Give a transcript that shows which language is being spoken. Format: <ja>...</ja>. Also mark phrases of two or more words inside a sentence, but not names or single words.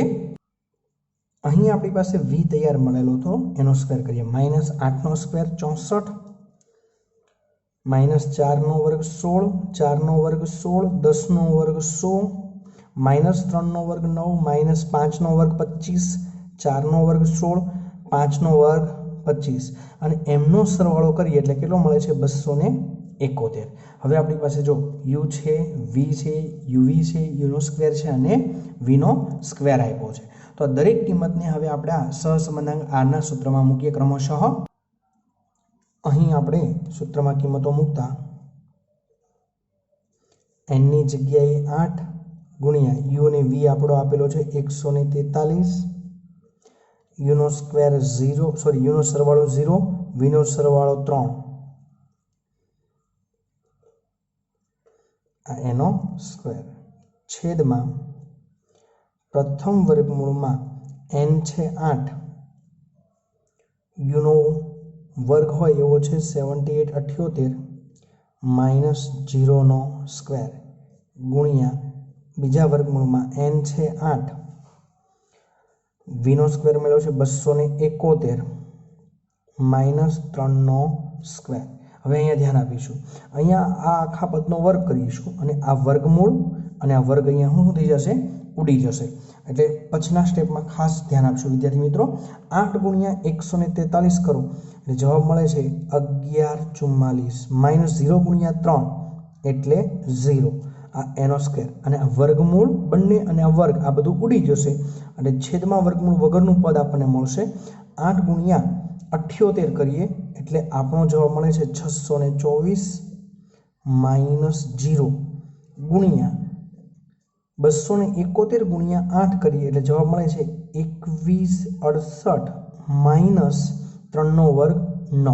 <gu>અહીં આપણી પાસે v તૈયાર મળેલો હતો એનો સ્ક્વેર કરીએ, -8 નો સ્ક્વેર 64, -4 નો વર્ગ 16, 4 નો વર્ગ 16, 10 નો વર્ગ 100, -3 નો વર્ગ 9, -5 નો વર્ગ 25, 4 નો વર્ગ 16, 5 નો વર્ગ 25 અને એમનો સરવાળો કરીએ એટલે કેટલો મળે છે 271। હવે આપણી પાસે જો u છે, v છે, uv છે, u નો સ્ક્વેર છે અને v નો સ્ક્વેર આપ્યો છે। તો દરેક કિંમતને હવે આપણે આ સહસંબંધાંક r ના સૂત્રમાં મૂકીએ ક્રમશઃ। અહીં આપણે સૂત્રમાં કિંમતો મૂકતા n ની જગ્યાએ 8 ગુણ્યા u અને v આપણો આપેલો છે 143, u નો સ્ક્વેર 0 સોરી u નો સરવાળો 0, v નો સરવાળો 3 આ એનો સ્ક્વેર છેદમાં પ્રથમ વર્ગમૂળમાં n છે 8 u નો વર્ગ હોય એવો છે 78 માઇનસ 0 નો સ્ક્વેર ગુણ્યા બીજા વર્ગમૂળમાં n છે 8 v નો સ્ક્વેર મેળવ્યો છે 271 માઇનસ 3 નો સ્ક્વેર। હવે અહીંયા ધ્યાન આપીશું, અહીંયા આ આખા પદનો વર્ગ કરીશું અને આ વર્ગમૂળ અને આ વર્ગ અહીંયા શું થઈ જશે ઊડી જશે। એટલે પછીના સ્ટેપમાં ખાસ ધ્યાન આપશો વિદ્યાર્થી મિત્રો। 8 ગુણ્યા 143 કરો એટલે જવાબ મળે છે 1144 માઇનસ 0 ગુણ્યા 3 એટલે 0 આ એનો સ્ક્વેર અને આ વર્ગમૂળ બંને અને આ વર્ગ આ બધું ઉડી જશે અને છેદમાં વર્ગમૂળ વગરનું પદ આપણને મળશે 8 ગુણ્યા 78 કરીએ એટલે આપણો જવાબ મળે છે 624 માઇનસ 0 ગુણ્યા 271 ગુણ્યા 8 કરીએ એટલે જવાબ મળે છે 2168 माइनस 3 નો વર્ગ 9।</gu>